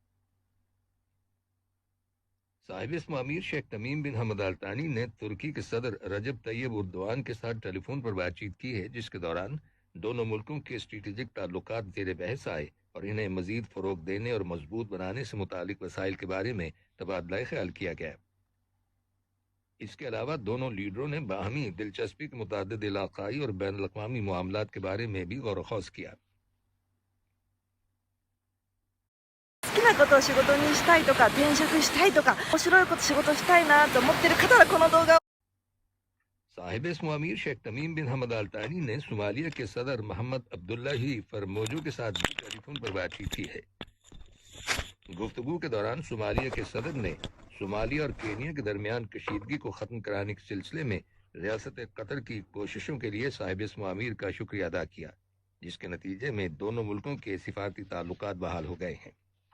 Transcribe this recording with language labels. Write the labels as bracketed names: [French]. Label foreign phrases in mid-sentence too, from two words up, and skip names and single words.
[Urdu] صاحب اسم امیر شیخ تمیم بن حمد آل ثانی نے ترکی کے صدر رجب طیب اردوان کے ساتھ ٹیلی فون پر بات چیت کی ہے، جس کے دوران دونوں ملکوں کے اسٹریٹجک تعلقات زیر بحث آئے اور انہیں مزید فروغ دینے اور مضبوط بنانے سے متعلق وسائل کے بارے میں تبادلہ خیال کیا گیا۔ اس کے علاوہ دونوں لیڈروں نے باہمی دلچسپی کے متعدد علاقائی اور بین الاقوامی معاملات کے بارے میں بھی غور و خوض کیا۔ [Japanese] 好きなことを仕事にしたいとか転職したいとか面白いこと仕事したいなと思ってる方はこの動画を [Urdu] صاحب اسم امیر شیخ تمیم بن حمد آل ثانی نے صومالیہ کے صدر محمد عبداللہ فرموجو کے ساتھ بھی ٹیلی فون پر بات چیت کی ہے۔ گفتگو کے دوران صومالیہ کے صدر نے صومالیہ اور کینیا کے درمیان کشیدگی کو ختم کرانے کے سلسلے میں ریاست قطر کی کوششوں کے لیے صاحب اسم امیر کا شکریہ ادا کیا، جس کے نتیجے میں دونوں ملکوں کے سفارتی تعلقات بحال ہو گئے ہیں۔